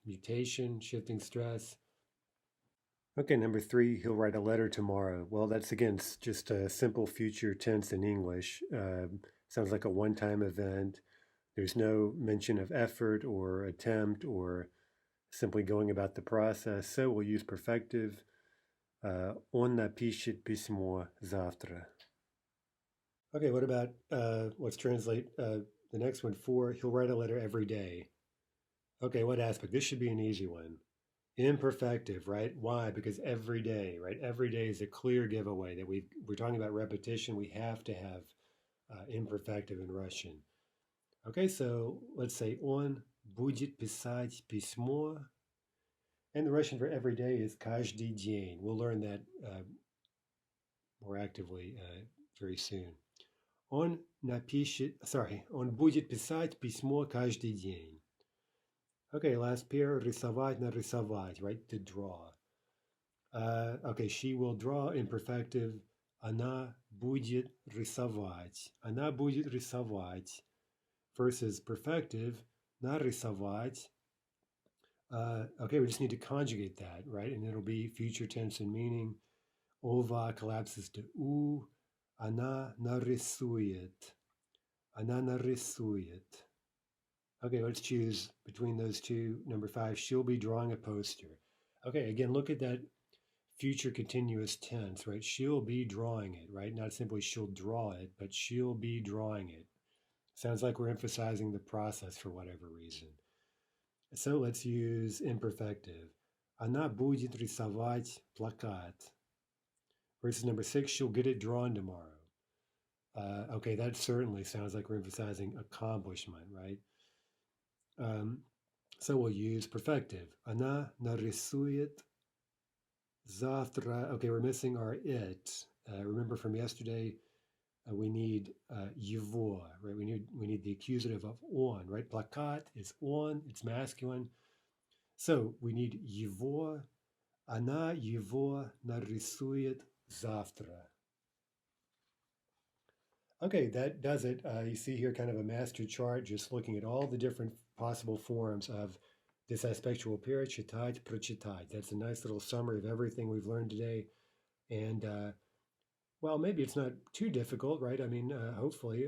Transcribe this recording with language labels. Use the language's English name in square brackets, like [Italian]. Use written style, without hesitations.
[English] Mutation, shifting stress. Okay, number 3, he'll write a letter tomorrow. Well, that's again just a simple future tense in English. Sounds like a one-time event. There's no mention of effort or attempt or simply going about the process. So we'll use perfective. [Russian] Он напишет письмо завтра. [English] Okay, what about, let's translate the next one. 4, he'll write a letter every day. Okay, what aspect? This should be an easy one. Imperfective, right? Why? Because every day, right? Every day is a clear giveaway that we're talking about repetition. We have to have imperfective in Russian. Okay, so let's say [Russian] он будет писать письмо. [English] And the Russian for every day is [Russian] каждый день. [English] We'll learn that more actively very soon. [Russian] Он будет писать письмо каждый день. [English] Okay, last pair, рисовать, нарисовать, right? To draw. Okay, she will draw imperfective. [Russian] Она будет рисовать. Она будет рисовать. [English] Versus perfective, нарисовать. Okay, we just need to conjugate that, right? And it'll be future tense and meaning. Ova collapses to u. [Russian] Она нарисует. Она нарисует. [English] Okay, let's choose between those two. Number 5, she'll be drawing a poster. Okay, again, look at that future continuous tense, right? She'll be drawing it, right? Not simply she'll draw it, but she'll be drawing it. Sounds like we're emphasizing the process for whatever reason. So let's use imperfective. [Russian] Она будет рисовать плакат. [English] Versus number 6, she'll get it drawn tomorrow. Okay, that certainly sounds like we're emphasizing accomplishment, right? So we'll use perfective. [Russian] Она нарисует завтра. [English] Okay, we're missing our it. Remember from yesterday, we need его, right? We need the accusative of on, right? Плакат is on, it's masculine. So we need его. [Russian] Она его нарисует завтра. [English] Okay, that does it. You see here kind of a master chart, just looking at all the different possible forms of this aspectual pair, читать, прочитать. That's a nice little summary of everything we've learned today. And well, maybe it's not too difficult, right? I mean, hopefully.